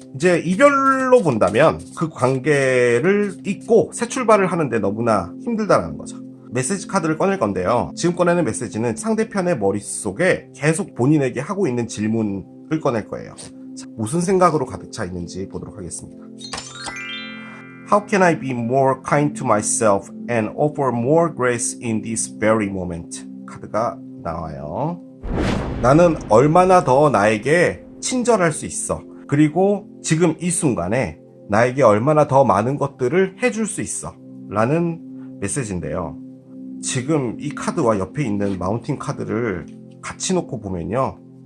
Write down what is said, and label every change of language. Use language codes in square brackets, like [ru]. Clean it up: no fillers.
[ko] 이제 이별로 본다면 그 관계를 잊고 새 출발을 하는데 너무나 힘들다라는 거죠. 메시지 카드를 꺼낼 건데요. 지금 꺼내는 메시지는 상대편의 머릿속에 계속 본인에게 하고 있는 질문을 꺼낼 거예요. 자, 무슨 생각으로 가득 차 있는지 보도록 하겠습니다. [en] How can I be more kind to myself and offer more grace in this very moment? [ko] 카드가 나와요. 나는 얼마나 더 나에게 친절할 수 있어. 그리고 지금 이 순간에 나에게 얼마나 더 많은 것들을 해줄 수 있어. 라는 메시지인데요. 지금 이 카드와 옆에 있는 마운틴 카드를 같이 놓고 보면요.